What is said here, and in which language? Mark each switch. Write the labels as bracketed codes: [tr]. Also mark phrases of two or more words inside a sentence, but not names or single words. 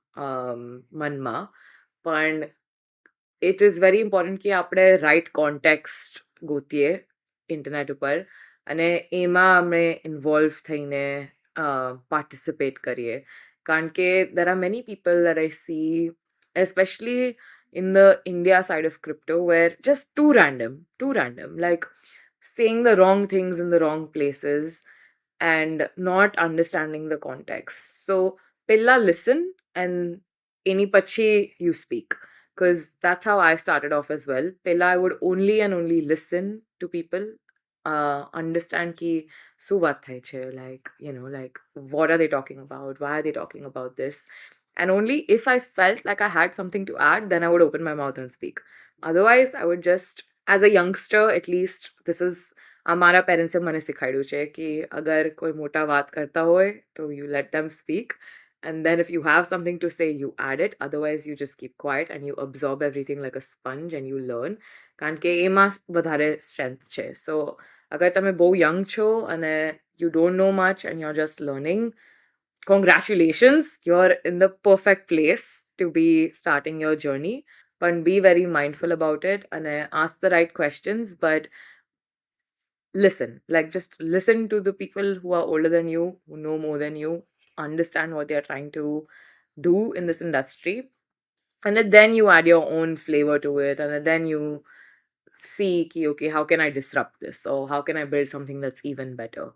[gu] મનમાં પણ [en] it is very important [gu] કે આપણે [en] right context [gu] ગોતીએ ઇન્ટરનેટ ઉપર અને એમાં અમે ઇન્વોલ્વ થઈને પાર્ટિસિપેટ કરીએ કારણ કે [en] there are many people that I see especially in the India side of crypto where just too random, like saying the wrong things in the wrong places and not understanding the context. So, Pilla listen and [gu] અને પછી [en] you speak. Because that's how I started off as well. Pilla, I would only and only listen to people, understand [gu] કે શું [en] what [gu] થાય છે, [en] like, like what are they talking about? Why are they talking about this? And only if I felt like I had something to add, then I would open my mouth and speak. Otherwise, I would just, as a youngster, at least, this is [gu] અમારા પેરેન્ટ્સે મને શીખવાડ્યું છે કે અગર કોઈ મોટા વાત કરતા હોય તો [en] you let them speak and then if you have something to say you add it, otherwise you just keep quiet and you absorb everything like a sponge and you learn [gu] કારણ કે એમાં વધારે [en] strength છે. So [gu] અગર તમે બહુ [en] young [gu] છો અને [en] you don't know much and you're just learning, congratulations, you're in the perfect place to be starting your journey, but be very mindful about it and ask the right questions, but listen, like just listen to the people who are older than you, who know more than you, understand what they're trying to do in this industry, and then you add your own flavor to it, and then you see ki, okay, how can I disrupt this or how can I build something that's even better.